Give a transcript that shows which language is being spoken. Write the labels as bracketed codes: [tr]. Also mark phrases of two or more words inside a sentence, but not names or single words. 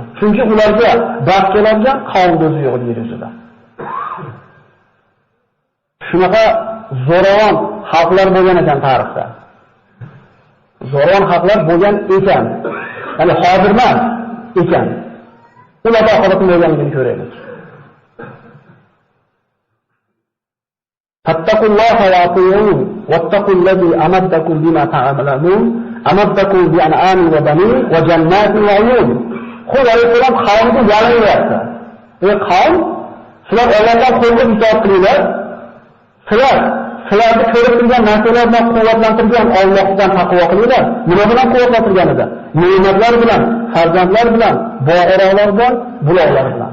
[uz] Chunki ularga bas keladigan qavm o'zi yo'q yer yuzida. Shunaqa zo'ravon xalqlar bo'lgan ekan tarixda. Zo'ravon xalqlar bo'lgan ekan. Ya'ni hozir emas ekan. Ularga oxiratni bo'lganligini ko'raylik. [ar] فاتقوا الله وأطيعون واتقوا الذي أمدكم بما تعلمون أمدكم بأنعام وبنين وجنات وعيون. [uz] Xudo alayhisalom qavmga yalanyapti. Ey qavm, sizlar Allohdan qo'rqib itoat qilinglar. Sizlarni ko'rib turgan narsalar bilan quvvatlantirgan Allohdan taqvo qilinglar. Nima bilan quvvatlantirgan edi? Ne'matlar bilan, farzandlar bilan, boyroqlar bilan, buloqlar bilan.